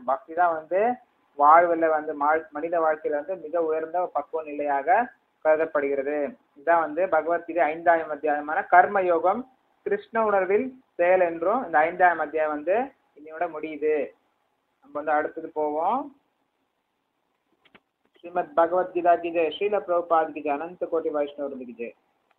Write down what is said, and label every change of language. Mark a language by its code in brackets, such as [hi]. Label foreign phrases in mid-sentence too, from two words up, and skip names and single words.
[ta] பக்தி தான் வந்து வாழ்வில் வந்து மனித வாழ்க்கையில வந்து மிக உயர்ந்த பக்குவ நிலையாக கருதப்படுகிறது. இதுதான் வந்து பகவத்கீதை 5ஆம் அத்தியாயமான கர்ம யோகம் கிருஷ்ண உணர்வில் செயல் என்றும் இந்த 5ஆம் அத்தியாயம் வந்து இன்னையோட முடியுது. நம்ம வந்து அடுத்தது போவோம். [hi] श्रीमद् भगवद गीता की जय, श्रील प्रभुपाद की जय, अनंत कोटि वैष्णव की जय.